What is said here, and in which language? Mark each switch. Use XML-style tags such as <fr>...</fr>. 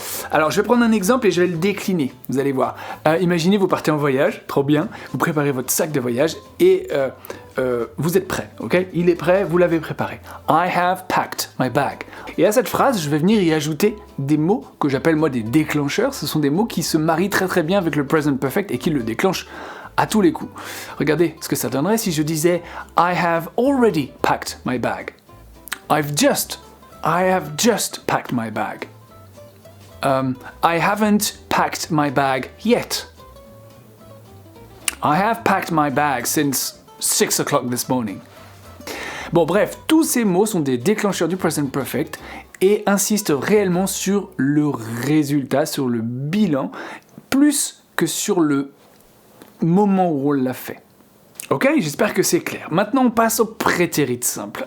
<fr>Alors je vais prendre un exemple et je vais le décliner, vous allez voir. Imaginez vous partez en voyage, trop bien, vous préparez votre sac de voyage et vous êtes prêt, ok ? Il est prêt, vous l'avez préparé.</fr> <en>I have packed my bag.</en> <fr>Et à cette phrase, je vais venir y ajouter des mots que j'appelle moi des déclencheurs. Ce sont des mots qui se marient très très bien avec le present perfect et qui le déclenchent à tous les coups. Regardez ce que ça donnerait si je disais</fr> <en>I have already packed my bag. I have just packed my bag. I haven't packed my bag yet. I have packed my bag since 6 o'clock this morning.</en> <fr>Bon bref, tous ces mots sont des déclencheurs du present perfect et insistent réellement sur le résultat, sur le bilan, plus que sur le moment où on l'a fait. Ok, j'espère que c'est clair. Maintenant, on passe au prétérit simple.</fr>